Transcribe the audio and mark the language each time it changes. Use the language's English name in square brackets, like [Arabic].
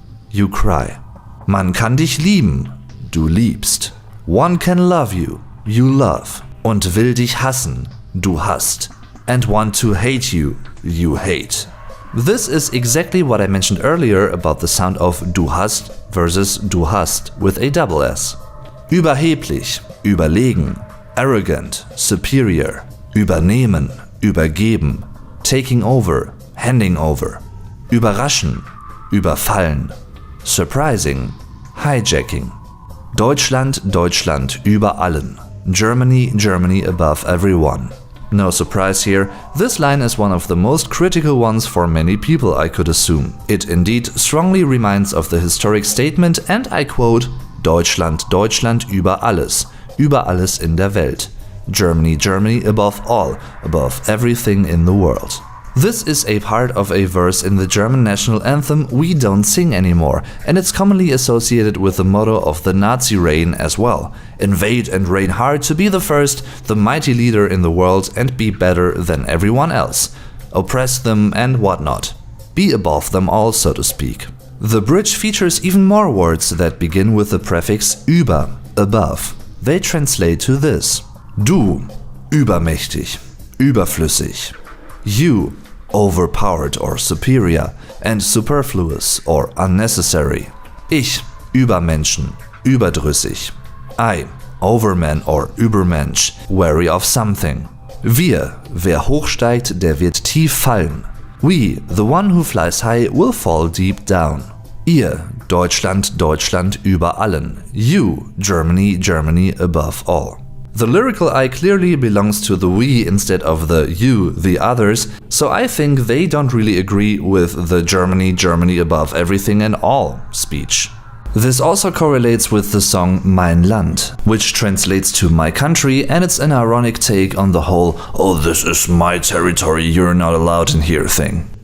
[English] You cry. [German] Man kann dich lieben. Du liebst. [English] One can love you. You love. [German] Und will dich hassen. Du hasst. [English] And want to hate you. You hate. This is exactly what I mentioned earlier about the sound of du hast versus du hast with a double S. [German] Überheblich, überlegen. [English] Arrogant, superior. [German] Übernehmen, übergeben. [English] Taking over, handing over. [German] Überraschen, überfallen. [English] Surprising, hijacking. [German] Deutschland, Deutschland über allen. [English] Germany, Germany above everyone. No surprise here, this line is one of the most critical ones for many people, I could assume. It indeed strongly reminds of the historic statement, and I quote, [German] Deutschland, Deutschland über alles. Über alles in der Welt. [English] Germany, Germany above all, above everything in the world. This is a part of a verse in the German national anthem we don't sing anymore, and it's commonly associated with the motto of the Nazi reign as well. Invade and reign hard to be the first, the mighty leader in the world and be better than everyone else. Oppress them and whatnot. Be above them all, so to speak. The bridge features even more words that begin with the prefix über, above. They translate to this. [German] Du, übermächtig, überflüssig. [English] You, overpowered or superior, and superfluous or unnecessary. [German] Ich, Übermenschen, überdrüssig. [English] I, overman or Übermensch, wary of something. [German] Wir, wer hochsteigt, der wird tief fallen. [English] We, the one who flies high, will fall deep down. [German] Ihr, Deutschland, Deutschland über allen. [English] You, Germany, Germany above all. The lyrical I clearly belongs to the we instead of the you, the others, so I think they don't really agree with the Germany, Germany above everything and all speech. This also correlates with the song Mein Land, which translates to my country, and it's an ironic take on the whole "oh, this is my territory, you're not allowed in here" thing.